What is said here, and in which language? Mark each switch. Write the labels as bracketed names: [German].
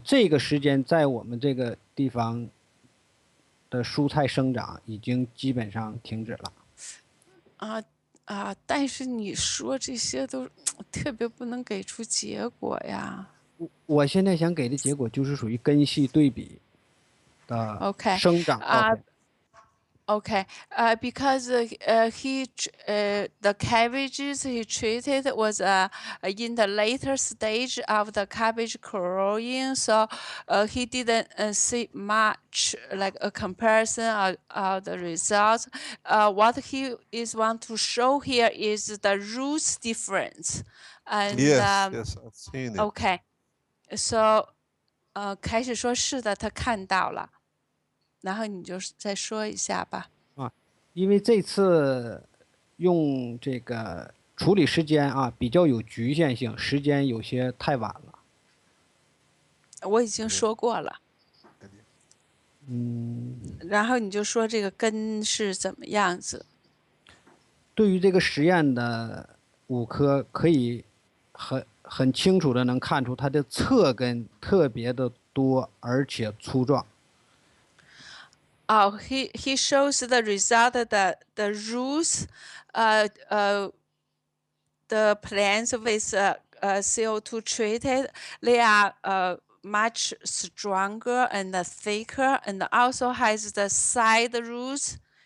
[Chinese] 这个时间在我们这个地方的蔬菜生长已经基本上停止了。但是你说这些都特别不能给出结果呀。我现在想给的结果就是属于根系对比的生长照片。 [English] Okay, because the cabbages he treated was in the later stage of the cabbage growing, so he didn't see much like a comparison of the results. What he is want to show here is the roots difference. And Yes, I've seen it. Okay, so [Chinese] 开始说是的，他看到了。然后你就再说一下吧。因为这次用这个处理时间啊比较有局限性，时间有些太晚了。我已经说过了。然后你就说这个根是怎么样子。对于这个实验的5颗，可以很清楚的能看出它的侧根特别的多，而且粗壮。 [English] He shows the result that the roots, the plants with CO2 treated, they are much stronger and thicker, and also has the side roots.